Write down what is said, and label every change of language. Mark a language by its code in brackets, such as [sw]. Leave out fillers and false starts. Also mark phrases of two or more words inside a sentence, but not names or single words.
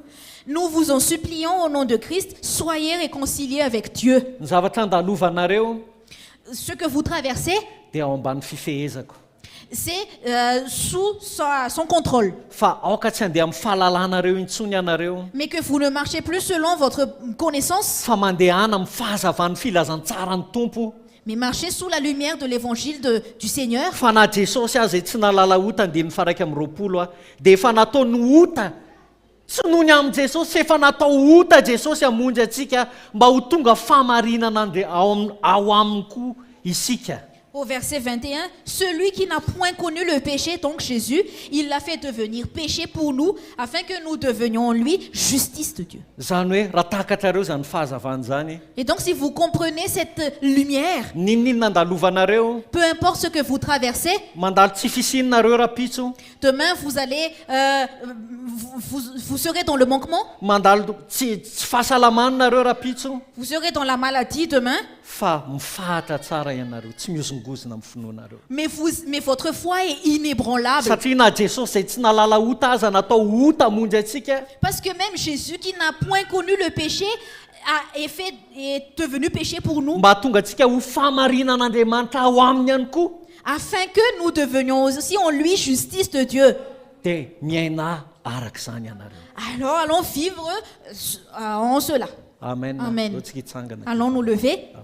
[fr] Nous vous en supplions au nom de Christ, soyez réconciliés avec Dieu. [mg] Ny zavatra andalovanareo [fr] Ce que vous traversez, [mg] dia ao ambany fifehezako. [fr] c'est sous son contrôle. [mg] Fa aoka tsy handeha amin'ny fahalalanareo intsony ianareo, [fr] Mais que vous ne marchez plus selon votre connaissance, [mg] fa mandehana amin'ny fahazavan'ny filazantsara ny tompo. [fr] mais marchez sous la lumière de l'évangile du Seigneur. [mg] Fa na Jesosy azy tsy nalala ota andininy faraiky amin'ny roapolo dia efa nataony ota. Tsy nohony amin'ny Jesosy fa efa natao ota Jesosy hamonjy antsika mba ho tonga famarinana ao aminy koa isika. [fr] Au verset 21, celui qui n'a point connu le péché, donc Jésus, il l'a fait devenir péché pour nous, afin que nous devenions en lui justice de Dieu. [mg] Zany hoe raha takatrareo zany fahazavana zany, [fr] Et donc si vous comprenez cette lumière, [mg] ninona andalovanareo, [fr] peu importe ce que vous traversez, [mg] mandalo tsy fisininareo rapitso, [fr] demain vous allez, vous serez dans le manquement, [mg] mandalo tsy fahasalamanareo rapitso, [fr] vous serez dans la maladie demain, [mg] fa mifahatra tsara ianareo, tsy miozongozona amin'ny finoanareo. [fr] mais votre foi est inébranlable. [mg] Satria na Jesosy izay tsy nalala ota aza natao ota hamonjy antsika. [fr] Parce que même Jésus qui n'a point connu le péché est devenu péché pour nous, [mg] Mba tonga antsika ho famarinan''Andriamanitra ao aminy ihany koa. [fr] afin que nous devenions aussi en lui justice de Dieu. [mg] Dia miaina arak'izany ianareo. [fr] Alors allons vivre en cela. Amen. Amen. [mg] Leo tsika hitsangana. [fr] Allons nous lever.